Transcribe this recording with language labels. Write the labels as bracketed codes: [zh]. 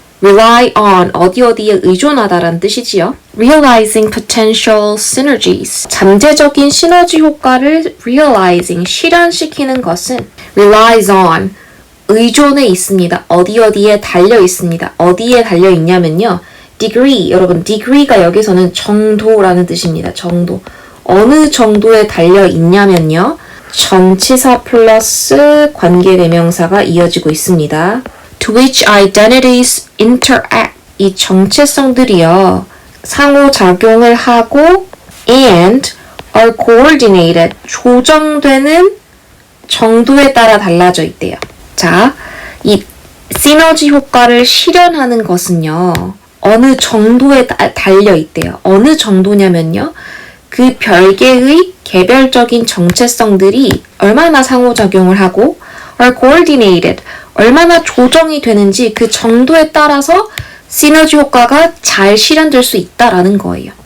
[ko] rely on 어디 어디에 의존하다라는 뜻이지요. [en] realizing potential synergies [ko] 잠재적인 시너지 효과를 realizing 실현시키는 것은 relies on 의존해 있습니다. 어디 어디에 달려 있습니다. 어디에 달려 있냐면요. degree 여러분 degree가 여기서는 정도라는 뜻입니다. 정도 어느 정도에 달려 있냐면요. 전치사 플러스 관계대명사가 이어지고 있습니다. [en] To which identities interact. [ko] 이 정체성들이요. 상호작용을 하고 [en] and are coordinated. [ko] 조정되는 정도에 따라 달라져 있대요. 자, 이 시너지 효과를 실현하는 것은요. 어느 정도에 달려 있대요. 어느 정도냐면요. 그 별개의 개별적인 정체성들이 얼마나 상호작용을 하고 [en] are coordinated, [ko] 얼마나 조정이 되는지 그 정도에 따라서 시너지 효과가 잘 실현될 수 있다라는 거예요.